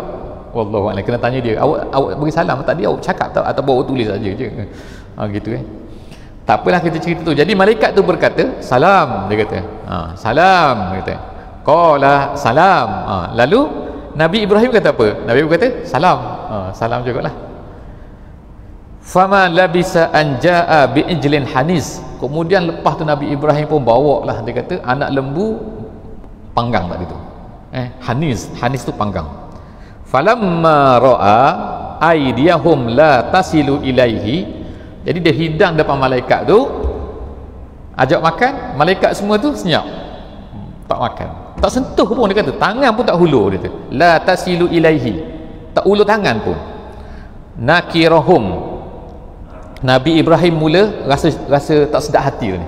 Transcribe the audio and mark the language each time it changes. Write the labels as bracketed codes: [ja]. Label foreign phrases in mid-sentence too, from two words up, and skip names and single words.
[ar] والله أعلم, [ms] kena tanya dia, awak beri salam tadi, awak cakap tak atau awak tulis saja je? Gitu kan. Tak apalah, kita cerita tu. Jadi malaikat tu berkata salam, dia kata salam, dia kata [ar] قال سلام. [ms] Lalu Nabi Ibrahim kata apa? Nabi Ibrahim kata salam. Salam jugalah. [ar] فما لبث أن جاء بعجل حنيذ. [ms] Kemudian lepas tu Nabi Ibrahim pun bawa lah, dia kata anak lembu panggang tadi tu. Hanis tu panggang. [ar] فلما رأى أيديهم لا تصل إليه. [ms] Jadi dia hidang depan malaikat tu, ajak makan, malaikat semua tu senyap, tak makan. Tak sentuh pun, dia kata. Tangan pun tak hulur, dia kata. [ar] لا تصل إليه. [ms] Tak hulur tangan pun. Nakirahum. Nabi Ibrahim mula rasa tak sedap hati ni.